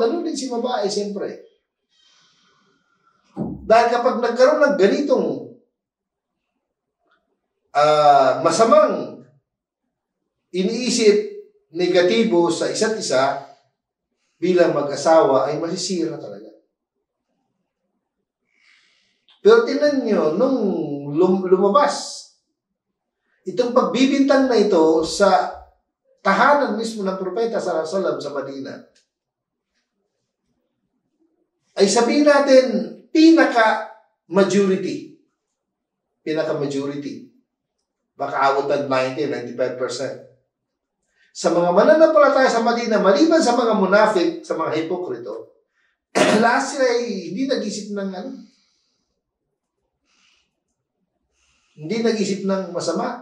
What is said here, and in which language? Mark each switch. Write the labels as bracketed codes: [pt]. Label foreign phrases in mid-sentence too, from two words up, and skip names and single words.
[tl] Ganun din si babae, siyempre. Dahil kapag nagkaroon ng ganitong masamang iniisip, negatibo sa isa't isa bilang mag-asawa, ay masisira talaga. Pero tingnan nyo, nung lumabas, itong pagbibintang na ito sa tahanan mismo ng propeta [ar] صلى الله عليه وسلم [tl] sa Madina, ay sabihin natin, pinaka-majority. Baka abutan 90-95%. Sa mga mananampalataya sa Madina, maliban sa mga munafik, sa mga hipokrito, lahat sila ay hindi nag-isip ng hindi nag-isip ng masama.